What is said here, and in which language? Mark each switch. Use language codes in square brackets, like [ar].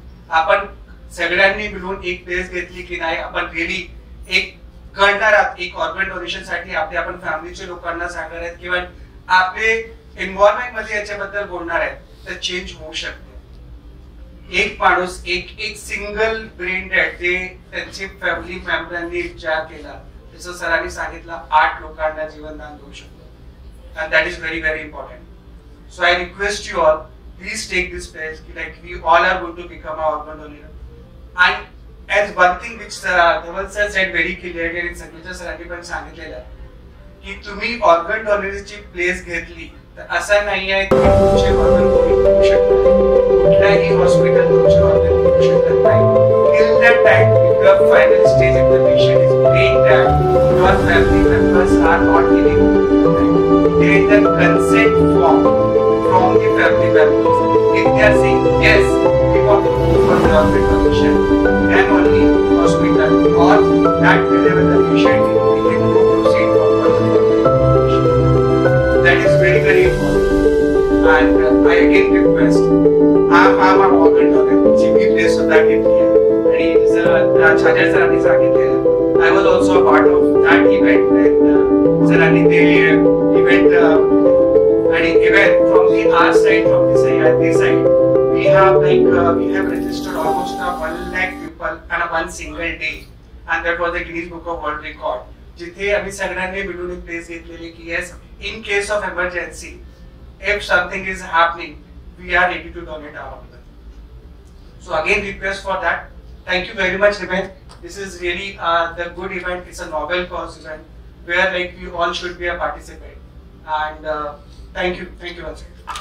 [mr] आपण सगळ्यांनी मिळून एक प्लेस घेतली की नाही, आपण रिअली एक करणार आहात एक ऑर्गन डोनेशन साठी, आपण फॅमिलीच्या लोकांना सांगणार आहेत किंवा आपले एन्व्हायरमेंट मध्ये याच्याबद्दल बोलणार आहेत, तर चेंज होऊ शकते. एक माणूस एक सिंगल ब्रेन डेड ते त्यांची फॅमिली मेंबरांनी विचार केला, जसं सरांनी सांगितलं 8 लोकांना जीवनदान देऊ शकतो. [en] And that is very very important. So I request you all, please take this place, like we all are going to become an organ donor. And as one thing which Dhaval sir said very clearly and Sanjay sir [mr] पण सांगितलेलं की तुम्ही organ डोनेशनची place घेतली तर असं नाही आहे की तुमचे ऑर्गन कोणी करू शकत, कुठल्याही हॉस्पिटल तुमचे ऑर्गन करू शकत नाही. [en] Till that time, the final stage of the patient is praying that your family members are not giving there is a consent form from the family members. If they are saying yes, we want to go for the organ donation, then only hospital or that wherever the patient is, we can proceed for organ donation. That is very very important. And I again request, I'm an organ donor. [mr] मी place सुद्धा घेतली आहे आणि छाजा सरांनी सांगितलेलं, [en] I was also a part of that event when सरांनी ते event and even from our side, from the Sahyadri side, we have registered almost 1 lakh people on one single day, and that was the Guinness Book of World Record. [mr] जिथे आम्ही सगळ्यांनी मिळून एक place घेतलेली की [en] Yes, in case of emergency, if something is happening, we are ready to donate our organ. So again, request for that. Thank you very much, Rimen. This is really the good event. It's a novel cause event where like we all should be a participant. And thank you once again.